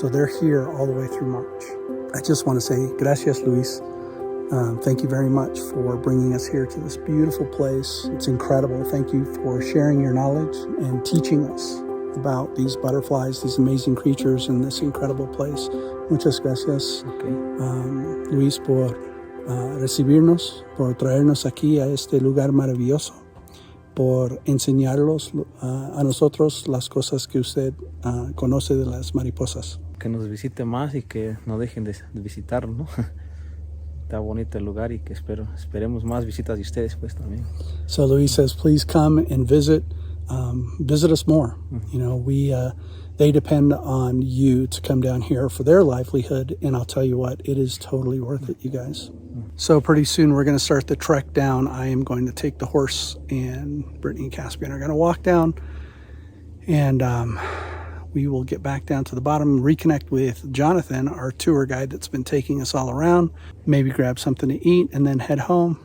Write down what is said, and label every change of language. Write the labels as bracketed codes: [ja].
[en] So they're here all the way through March. I just want to say gracias, Luis. Thank you very much for bringing us here to this beautiful place. It's incredible. Thank you for sharing your knowledge and teaching us about these butterflies, these amazing creatures in this incredible place. [es] Muchas gracias, Luis, por recibirnos, por traernos aquí a este lugar maravilloso, por enseñarlos a nosotros las cosas que usted conoce de las mariposas. Que nos visite más y que no dejen de visitarnos, ¿no? Está bonito el lugar y que esperemos más visitas de ustedes pues también. [en] So Luis says, please come and visit us more. Mm-hmm. You know, they depend on you to come down here for their livelihood, and I'll tell you what, it is totally worth it, you guys. Mm-hmm. So pretty soon we're going to start the trek down. I am going to take the horse, and Brittany and Caspian are going to walk down, and we will get back down to the bottom, reconnect with Jonathan, our tour guide that's been taking us all around, maybe grab something to eat and then head home.